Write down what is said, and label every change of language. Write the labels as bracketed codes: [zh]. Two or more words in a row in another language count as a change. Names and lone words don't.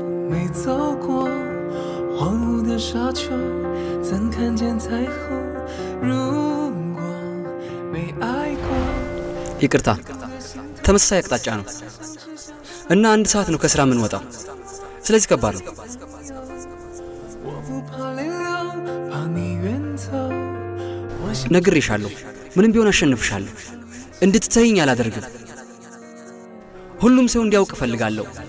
[zh] 没走过荒芜的沙丘，怎看见彩虹？如果没爱过。 [am] ይቅርታ ተመሳሳይ አቅጣጫ ነው እና 1 ሰዓት ነው ከስራ የምንወጣው። ስለዚህ ከባድ ነው። ነግሬሻለሁ፣ ምንም ቢሆን አሸንፍሻለሁ። እንድትተይኝ አላደርግም። ሁሉም ሰው እንዲያውቅ እፈልጋለሁ።